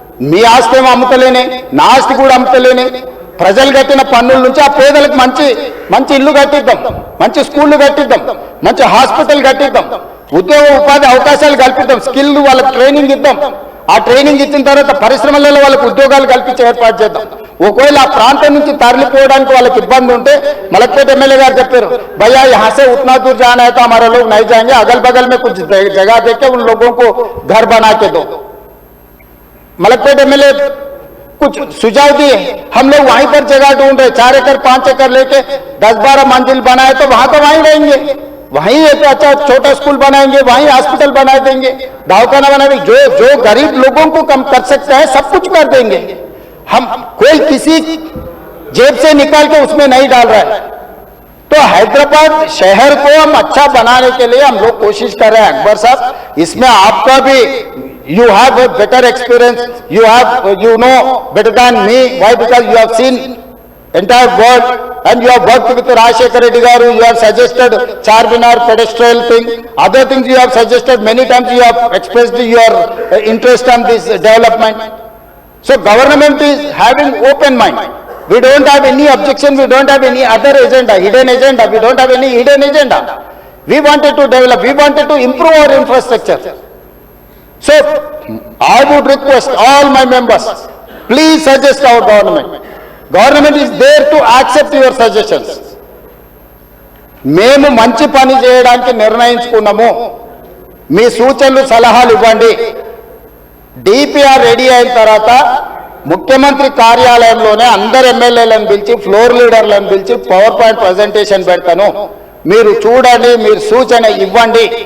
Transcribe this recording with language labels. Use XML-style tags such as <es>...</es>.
<te>మీ ఆస్తి ఏమో అమ్ముతలేనే, నా ఆస్తి కూడా అమ్ముతలేనే. ప్రజలు కట్టిన పన్నుల నుంచి ఆ పేదలకు మంచి మంచి ఇల్లు కట్టిద్దాం, మంచి స్కూళ్ళు కట్టిద్దాం, మంచి హాస్పిటల్ కట్టిద్దాం, ఉద్యోగ ఉపాధి అవకాశాలు కల్పిద్దాం, స్కిల్ వాళ్ళకి ట్రైనింగ్ ఇద్దాం. ఆ ట్రైనింగ్ ఇచ్చిన తర్వాత పరిశ్రమలలో వాళ్ళకి ఉద్యోగాలు కల్పించే ఏర్పాటు చేద్దాం. ఒకవేళ ఆ ప్రాంతం నుంచి తరలిపోవడానికి వాళ్ళకి ఇబ్బంది ఉంటే, మలక్పేట ఎమ్మెల్యే గారు చెప్పారు,</te> <hi>भैया यहाँ से उतना दूर जाना है तो हमारे लोग नहीं जाएंगे, अगल बगल में कुछ जगह देके उन लोगों को घर बना के दो। मलकपेट एमएलए कुछ सुझाव दिए, हम लोग वहीं पर जगह ढूंढ रहे, 4 एकड़ 5 एकड़ लेके 10-12 मंजिल बनाए तो वहां वहीं रहेंगे, वहीं एक अच्छा छोटा स्कूल बनाएंगे, वहीं हॉस्पिटल बना देंगे, दवाखाना बना देंगे, जो गरीब लोगों को कम कर सकता है सब कुछ कर देंगे। हम कोई किसी जेब से निकाल के उसमें नहीं डाल रहा है। तो हैदराबाद शहर को हम अच्छा बनाने के लिए हम लोग कोशिश कर रहे हैं। अकबर साहब, इसमें आपका भी</hi> <en>you have a better experience, you know better than me. Why? Because you have seen entire world and you have worked with Rajshekhar Reddy garu, you have suggested Charminar pedestrian thing, other things you have suggested, many times you have expressed your interest on this development. So government is having open mind, we don't have any objection, we don't have any other agenda, hidden agenda, we don't have any hidden agenda. We wanted to develop, we wanted to improve our infrastructure. So I would request all my members, please suggest our government. Government is there to accept your suggestions.</en> <te>మేము మంచి పని చేయడానికి నిర్ణయించుకున్నాము, మీ సూచనలు సలహాలు ఇవ్వండి. DPR ready అయిన తర్వాత ముఖ్యమంత్రి కార్యాలయంలోనే అందరు ఎమ్మెల్యేలను పిలిచి, ఫ్లోర్ లీడర్లను పిలిచి పవర్ పాయింట్ ప్రజెంటేషన్ పెడతాను, మీరు చూడండి, మీరు సూచన ఇవ్వండి.</te>